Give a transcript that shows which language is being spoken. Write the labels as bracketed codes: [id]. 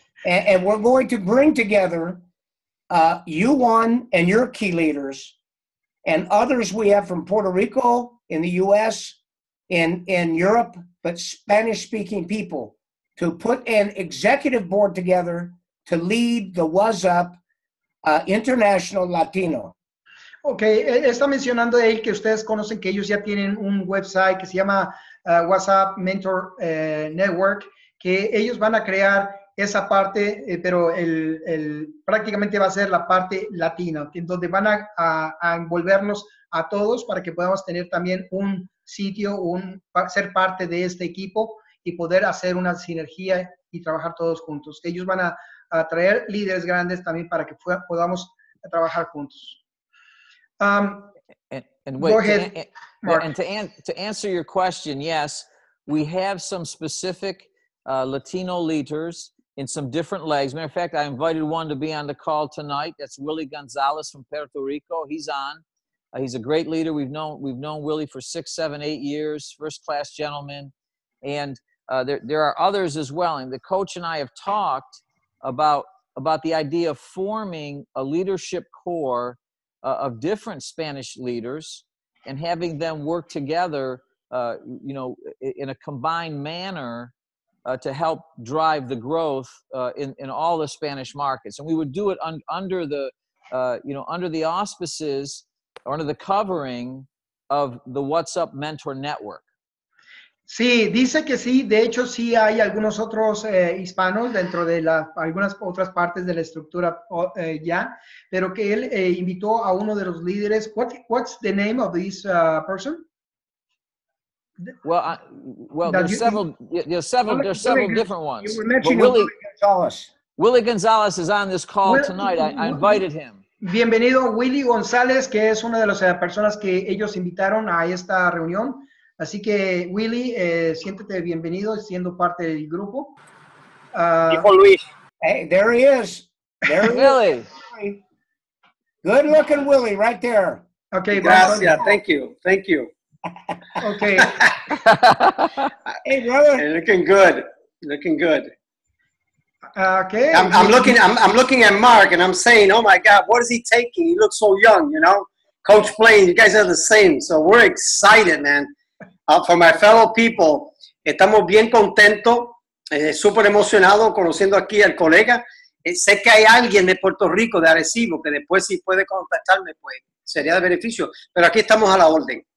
[en] And we're going to bring together you, Juan, and your key leaders, and others we have from Puerto Rico, in the U.S., in Europe, but Spanish-speaking people, to put an executive board together to lead the What's Up International Latino. [es] Okay, está mencionando él que ustedes conocen que ellos ya tienen un website que se llama WhatsApp Mentor Network, que ellos van a crear esa parte, pero prácticamente va a ser la parte latina, en donde van a envolvernos a todos para que podamos tener también un sitio, ser parte de este equipo y poder hacer una sinergia y trabajar todos juntos. Ellos van a traer líderes grandes también para que podamos trabajar juntos. [en] And wait, Go ahead, Mark. And to answer your question, yes, we have some specific Latino leaders in some different legs. Matter of fact, I invited one to be on the call tonight. That's Willie Gonzalez from Puerto Rico. He's on. He's a great leader. We've known Willie for 6, 7, 8 years. First-class gentleman. And there are others as well. And the coach and I have talked about the idea of forming a leadership core of different Spanish leaders and having them work together, in a combined manner to help drive the growth in all the Spanish markets. And we would do it under the auspices or under the covering of the What's Up Mentor Network. Sí, dice que sí, de hecho sí hay algunos otros hispanos dentro de algunas otras partes de la estructura ya, pero que él invitó a uno de los líderes. What's the name of this person? Well, there's several different ones. You were mentioning Willie Gonzalez. Willie Gonzalez is on this call tonight. I invited him. [es] Bienvenido Willie González, que es una de las personas que ellos invitaron a esta reunión. Así que, Willy, siéntete bienvenido siendo parte del grupo. [en] Hijo Luis. Hey, there he is. There he Willie. is. Good looking Willie right there. Okay, gracias. Thank you. Thank you. Okay. Hey, brother. Hey, looking good. Looking good. Okay. I'm looking at Mark and I'm saying, oh my God, what is he taking? He looks so young, you know. Coach Blaine, you guys are the same. So we're excited, man. For my fellow people, [es] estamos bien contentos, súper emocionados conociendo aquí al colega. Sé que hay alguien de Puerto Rico, de Arecibo, que después si puede contactarme, pues sería de beneficio. Pero aquí estamos a la orden.